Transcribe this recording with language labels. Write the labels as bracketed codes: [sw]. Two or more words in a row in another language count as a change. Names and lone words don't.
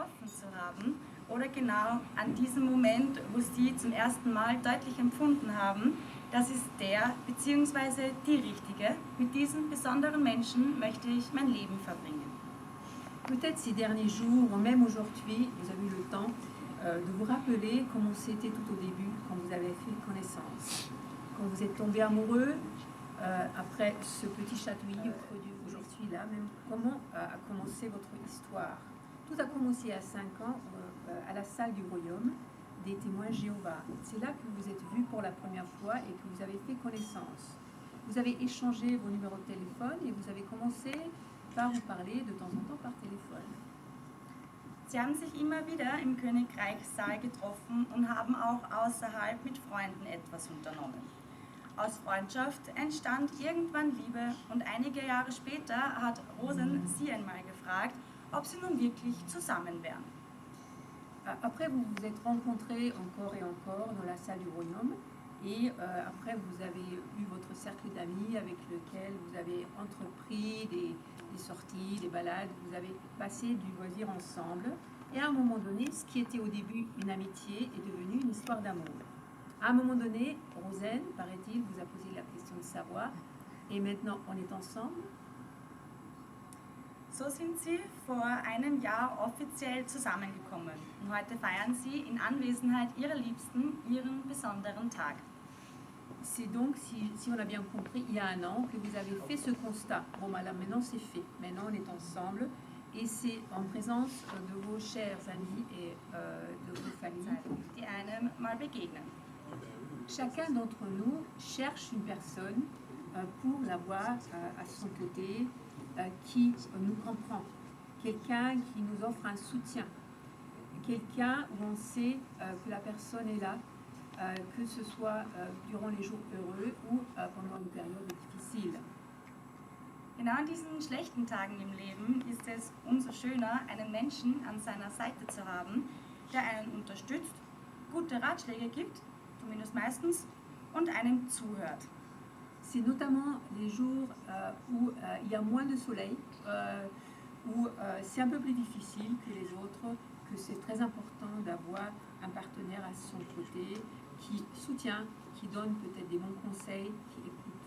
[de] zu haben oder genau an diesem Moment, wo Sie zum ersten Mal deutlich empfunden haben, das ist der bzw. die Richtige, mit diesem besonderen Menschen möchte ich mein Leben verbringen. [fr] Peut-être ces derniers jours, ou même aujourd'hui, vous avez eu le temps de vous rappeler comment c'était tout au début, quand vous avez fait connaissance. Quand vous êtes tombé amoureux, après ce petit chatouillis aujourd'hui là, même comment a commencé votre histoire. Tout a commencé à 5 ans à la salle du royaume des témoins Jéhovah. C'est là que vous êtes vus pour la première fois et que vous avez fait connaissance. Vous avez échangé vos numéros de téléphone et vous avez commencé par vous parler de temps en temps par téléphone. [de] Sie haben sich immer wieder im Königreichssaal getroffen und haben auch außerhalb mit Freunden etwas unternommen. Aus Freundschaft entstand irgendwann Liebe und einige Jahre später hat Rosen sie einmal gefragt, ob sie nun wirklich zusammen wären. [fr] Après, vous vous êtes rencontrés encore et encore dans la salle du royaume et après, vous avez eu votre cercle d'amis avec lequel vous avez entrepris des sorties, des balades, vous avez passé du loisir ensemble et à un moment donné, ce qui était au début une amitié est devenu une histoire d'amour. À un moment donné, Rosen, paraît-il, vous a posé la question de savoir et maintenant on est ensemble. [de] So sind sie vor einem Jahr offiziell zusammengekommen und heute feiern sie in Anwesenheit ihrer Liebsten ihren besonderen Tag. [fr] C'est donc, si on a bien compris, il y a un an que vous avez fait ce constat. Bon, madame, maintenant c'est fait. Maintenant on est ensemble et c'est en présence de vos chers amis et de vos familles. [de] Die einem mal begegnen. [fr] Chacun d'entre nous cherche une personne pour l'avoir à son côté, qui nous comprend, quelqu'un qui nous offre un soutien, quelqu'un où on sait que la personne est là, que ce soit durant les jours heureux ou pendant une période difficile. [de] Genau an diesen schlechten Tagen im Leben ist es umso schöner, einen Menschen an seiner Seite zu haben, der einen unterstützt, gute Ratschläge gibt, zumindest meistens, und einem zuhört. [fr] C'est notamment les jours où il y a moins de soleil, où c'est un peu plus difficile que les autres, que c'est très important d'avoir un partenaire à son côté qui soutient, qui donne peut-être des bons conseils, qui écoute.